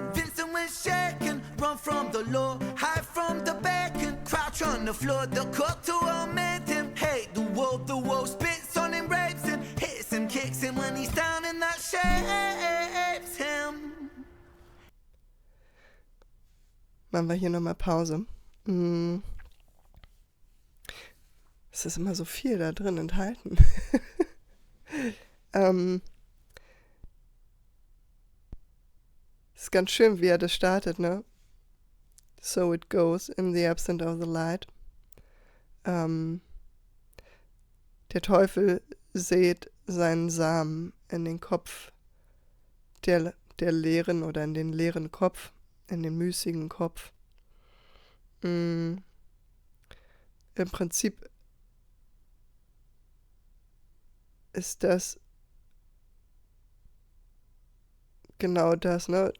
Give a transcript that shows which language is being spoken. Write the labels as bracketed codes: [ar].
[en] Vincent was shaken, run from the law, hide from the beacon, crouch on the floor. The court to omit him, hate the wolf spits on him, rapes him, hits him, kicks him when he's down, and that shapes him. [de] Machen wir hier nochmal Pause. Es ist immer so viel da drin enthalten. Es ist ganz schön, wie er das startet, ne? [en] So it goes in the absence of the light. [de] Der Teufel sät seinen Samen in den Kopf der Leeren oder in den leeren Kopf, in den müßigen Kopf. Im Prinzip ist das genau das, ne?